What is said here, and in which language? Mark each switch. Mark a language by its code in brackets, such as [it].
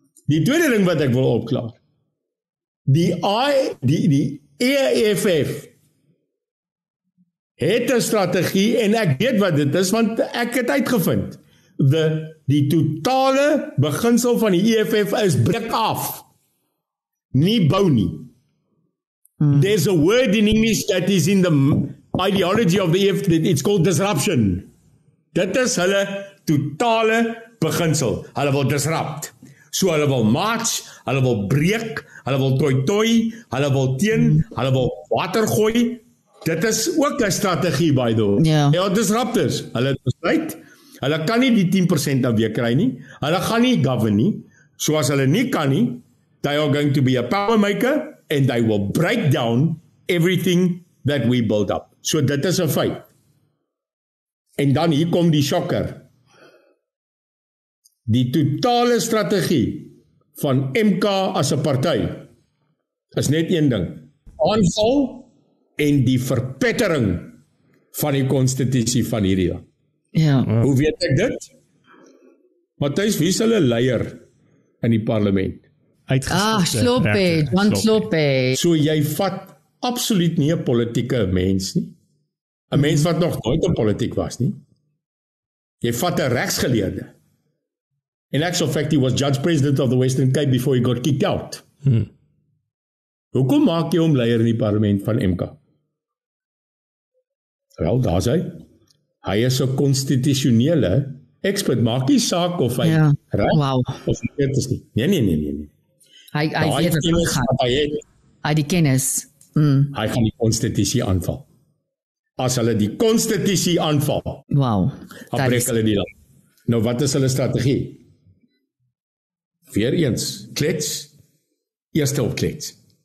[af] Die tweede ding wat ek wil opklaar. Die EFF het 'n strategie en ek weet wat dit is want ek het uitgevind. Die totale beginsel van die EFF is breek af. Nie bou nie. [en] There's a word in English that is in the ideology of the EFF, it's called disruption. [af] Dit is hulle totale beginsel. Hulle wil disrupt. So hulle wil march, hulle wil breek, hulle wil toi, hulle wil teen, hulle wil water gooi. Dit is ook 'n strategie by the Ja, disruptors. Hulle besluit, hulle kan nie die 10% dan weer kry nie. Hulle gaan nie govern nie. So as hulle nie kan nie, [en] they are going to be a power maker and they will break down everything that we build up. [af] So dit is 'n feit. En dan hier kom die shocker. Die totale strategie van MK as 'n party is net een ding. Aanval en die verpettering van die konstitusie van hierdie land. Ja. Hoe weet ek dit? Matthys, wie is hulle leier in die parlement? Sloppe, Jan Sloppe. So jy vat absoluut nie 'n politieke mens nie. 'n Mens wat nog nooit in politiek was nie. Jy vat 'n regsgeleerde. [en] In actual fact, he was judge president of the Western Cape before he got kicked out. [af] Hoekom maak jy hom leier in die parlement van MK? Wel, daar is hy. Hy is 'n konstitusionele expert. Maak nie saak of hy reg of verkeerd is nie. Nee. Hy weet wat gaan. Hy die kennis. Hy gaan die konstitusie aanval. As hulle die konstitusie aanval, dan breek hulle die land. Nou wat is hulle strategie? Weereens, klets, eerste op klets.